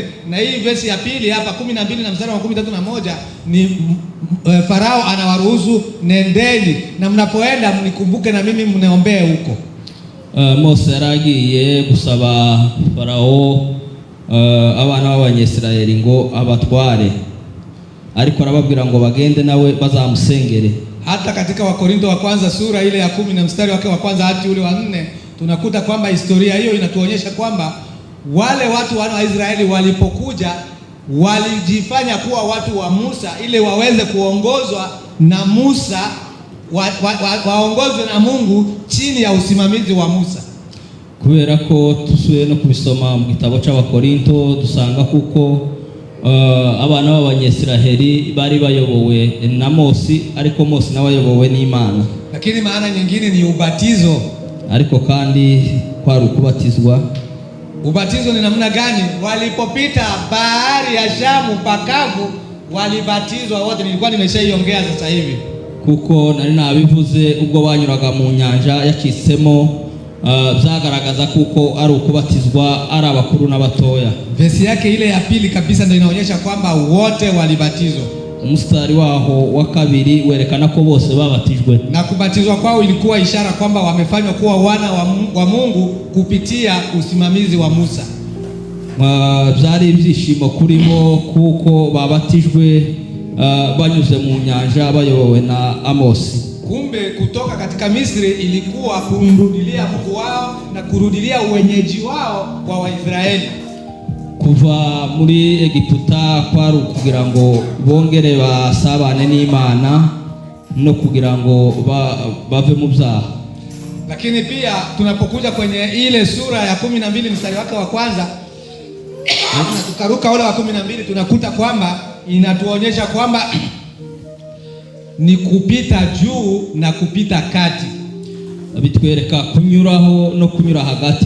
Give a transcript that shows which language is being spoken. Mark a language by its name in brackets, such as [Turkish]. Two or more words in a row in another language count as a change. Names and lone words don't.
[Swahili] Na hii verse ya pili hapa 12 na mstari wa 13 ni Farao anawaruhusu, nendeni, na mnapoenda mnikumbuke na mimi mniombee huko. [Kinyarwanda] Mose yaragiye gusaba Farao abana b'Abanyesirayeli ngo abatware, ariko arababwira ngo bagende nawe bazamusengere. [Swahili] Hata katika Wakorintho wa kwanza sura ile ya 10 na mstari wake wa kwanza hadi ule wa 4 tunakuta kwamba historia hiyo inatuonyesha kwamba wale watu wana wa Israeli walipokuja walijifanya kuwa watu wa Musa ili waweze kuongozwa na Musa, waongozwe na Mungu chini ya usimamizi wa Musa. [Kinyarwanda] Kubera ko tusuye no kubisoma mu gitabo cy'Abakorinto dusanga kuko abana b'Abanyesiraheli bari bayobowe na Mose, ariko Mose nawe ayobowe n'Imana. [Swahili] Lakini maana nyingine ni ubatizo. [Kinyarwanda] Ariko kandi kwari ukubatizwa. [Swahili] Ubatizo ni namna gani? Walipopita bahari ya Shamu pakavu walibatizwa wote. Nilikuwa nimeshaiongea sasa hivi. [Kinyarwanda] Kuko nari nabivuze ubwo banyuraga mu nyanja yakisemo, byagaragaza kuko ari ukubatizwa ari abakuru n'abatoya. [Swahili] Verse yake ile ya pili kabisa ndio inaonyesha kwamba wote walibatizwa. [Kinyarwanda] Mstari waho wa kabiri werekana ko bose babatijwe, [Swahili] na kubatizwa kwao ilikuwa ishara kwamba wamefanywa kuwa wana wa Mungu kupitia usimamizi wa Musa. [Kinyarwanda] Byari ibyishimo kuri bo kuko babatijwe banyuze mu nyanja bayobowe na Amosi. [Swahili] Kumbe kutoka katika Misri ilikuwa kumrudilia Mungu wao na kurudilia uwenyeji wao kwa Waisraeli. [Kinyarwanda] Kuva muri Egiputa kwari kugira ngo bongere basabane n'Imana no kugira ngo bave mu byaha. [Swahili] Lakini pia tunapokuja kwenye ile sura ya 12 mstari wake wa kwanza na tukaruka ule wa 12 tunakuta kwamba inatuonyesha kwamba ni kupita juu na kupita kati. [Kinyarwanda] Bitwereka kunyuraho no kunyura hagati.